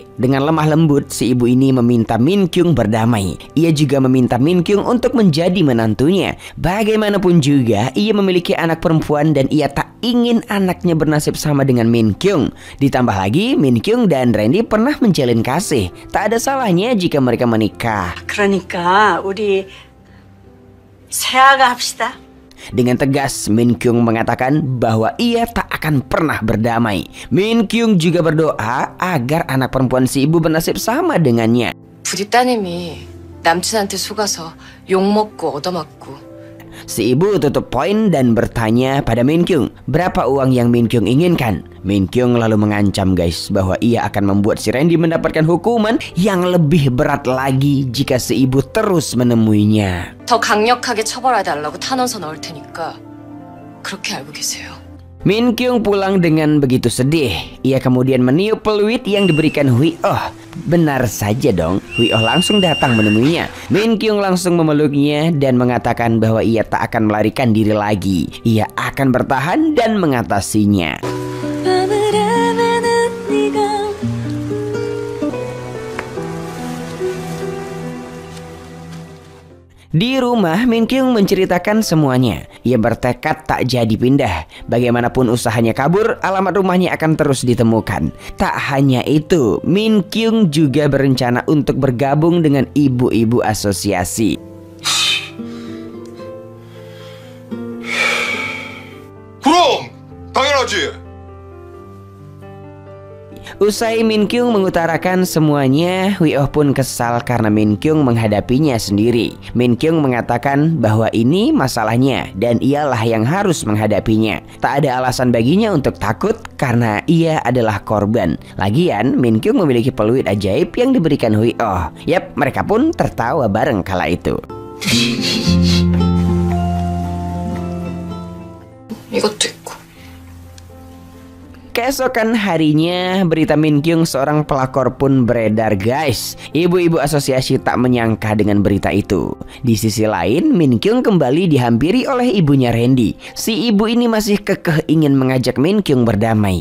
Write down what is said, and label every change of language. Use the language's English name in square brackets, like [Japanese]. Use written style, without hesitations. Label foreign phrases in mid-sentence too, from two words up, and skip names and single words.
[Indonesian] Dengan lemah lembut, si ibu ini meminta Min Kyung berdamai. Ia juga meminta Min Kyung untuk menjadi menantunya. Bagaimanapun juga, ia memiliki anak perempuan dan ia tak ingin anaknya bernasib sama dengan Min Kyung. Ditambah lagi, Min Kyung dan Randy pernah menjalin kasih. Tak ada salahnya jika mereka menikah. [Korean] 그러니까 우리 새아가 합시다. [Indonesian] Dengan tegas, Min Kyung mengatakan bahwa ia tak akan pernah berdamai. Min Kyung juga berdoa agar anak perempuan si ibu bernasib sama dengannya. [Korean] 부디 따님이 남친한테 속아서 욕먹고 얻어맞고. [Indonesian] Si ibu tutup poin dan bertanya pada Min Kyung berapa uang yang Min Kyung inginkan. Min Kyung lalu mengancam, guys, bahwa ia akan membuat si Randy mendapatkan hukuman yang lebih berat lagi jika si ibu terus menemuinya. [Korean] 더 강력하게 처벌해달라고 탄원서 넣을 테니까 그렇게 알고 계세요. [Indonesian] Min Kyung pulang dengan begitu sedih. Ia kemudian meniup peluit yang diberikan Hui Oh. Benar saja dong, Hui Oh langsung datang menemuinya. Min Kyung langsung memeluknya dan mengatakan bahwa ia tak akan melarikan diri lagi. Ia akan bertahan dan mengatasinya. Di rumah, Min Kyung menceritakan semuanya. Ia bertekad tak jadi pindah. Bagaimanapun usahanya kabur, alamat rumahnya akan terus ditemukan. Tak hanya itu, Min Kyung juga berencana untuk bergabung dengan ibu-ibu asosiasi. [Korean] 그럼 당연하지. [Indonesian] Usai Min Kyung mengutarakan semuanya, Hui Oh pun kesal karena Min Kyung menghadapinya sendiri. Min Kyung mengatakan bahwa ini masalahnya dan ialah yang harus menghadapinya. Tak ada alasan baginya untuk takut karena ia adalah korban. Lagian, Min Kyung memiliki peluit ajaib yang diberikan Hui Oh. Yap, mereka pun tertawa bareng kala itu. [Korean] 이것도 있고. [Indonesian] Keesokan harinya, berita Min Kyung seorang pelakor pun beredar, guys. Ibu-ibu asosiasi tak menyangka dengan berita itu. Di sisi lain, Min Kyung kembali dihampiri oleh ibunya Randy. Si ibu ini masih kekeh ingin mengajak Min Kyung berdamai.